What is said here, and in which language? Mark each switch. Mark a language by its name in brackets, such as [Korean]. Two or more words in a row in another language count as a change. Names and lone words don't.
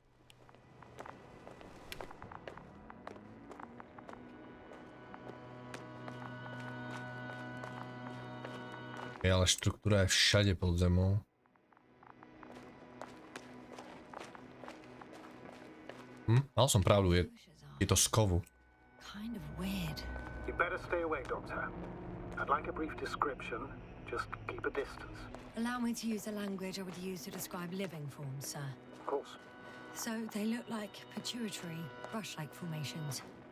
[Slovak] Ale štruktúra je všade pod zemou. Mal som pravdu, je to z kovu. [English] Kind of weird. You better stay away, Doctor. I'd like a brief description. Just keep a distance. Allow me to use the language I would use to describe living forms, sir. Of course. So they look like pituitary, brush-like formations.